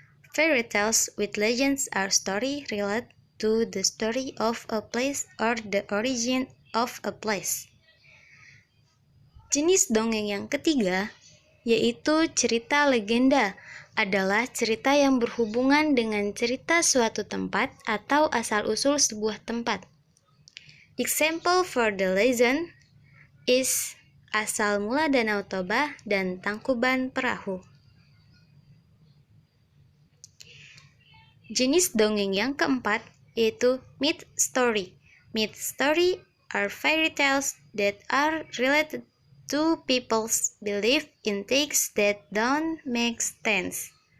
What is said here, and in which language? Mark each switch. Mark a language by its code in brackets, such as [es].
[en] Fairy tales with legends are stories related to the story of a place or the origin of a place. [id] Jenis dongeng yang ketiga yaitu cerita legenda. Adalah cerita yang berhubungan dengan cerita suatu tempat atau asal-usul sebuah tempat. [en] Example for the legend is [id] asal mula Danau Toba dan Tangkuban Perahu. Jenis dongeng yang keempat yaitu myth story. [en] Myth story are fairy tales that are related to people's belief in things that don't make sense.